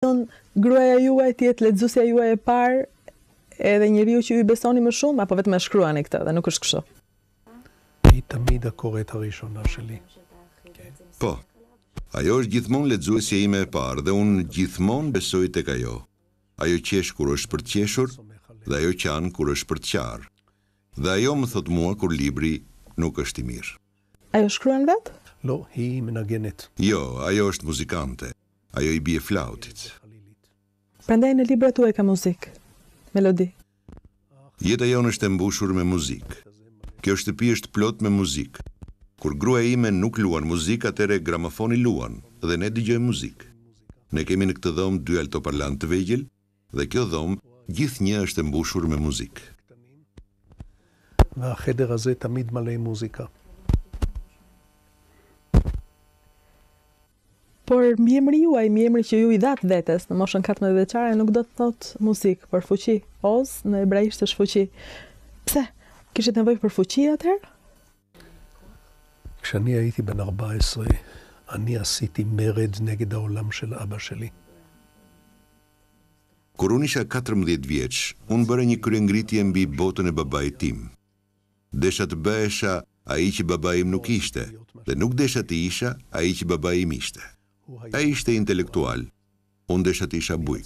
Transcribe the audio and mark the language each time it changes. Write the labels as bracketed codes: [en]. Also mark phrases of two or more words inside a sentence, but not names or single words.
[sq] Gruaja juaj të jetë lexuesja juaj e parë, edhe njeriu që ju i besoni më shumë, apo vetëm e shkruani këtë dhe nuk është kështu? [he] היא תמיד הקוראת הראשונה שלי. [sq] Po, ajo është gjithmonë lexuesja ime e parë dhe unë gjithmonë besoj tek ajo. Ajo qesh kur është për të qeshur dhe ajo qan kur është për të qarë. Dhe ajo më thot mua kur libri nuk është i mirë. Ajo shkruan vetë? [he] לא, היא מנגנת. [sq] Jo, ajo është muzikante. Ajo i bie flautit. Prandaj në librat tuaj ka muzikë, melodi. Jeta jonë është e mbushur me muzikë. Kjo shtëpi është plot me muzikë. Kur gruaja ime nuk luan muzikë, atëre gramofoni luan dhe ne dëgjojmë muzikë. Ne kemi në këtë dhomë 2 altoparlant të vegjël dhe kjo dhomë gjithnjë është e mbushur me muzikë. [he] והחדר הזה תמיד מלא מוזיקה. [sq] Por mbiemri juaj, mbiemri që ju i dhatë vetes në moshën 14 vjeçare nuk do të thotë muzikë, por fuqi. Oz në hebraisht është fuqi. Pse? Kishit nevojë për fuqi atëherë? [he] כשאני הייתי בן 14, אני עשיתי מרד נגד העולם של אבא שלי. [sq] Kur unë isha 14 vjeç, unë bëra një kryengritje mbi botën e babait tim. Desha të bëhesha ai që babai im nuk ishte, dhe nuk desha të isha ai që babai im ishte. Ai ishte intelektual, unë desha të isha bujk.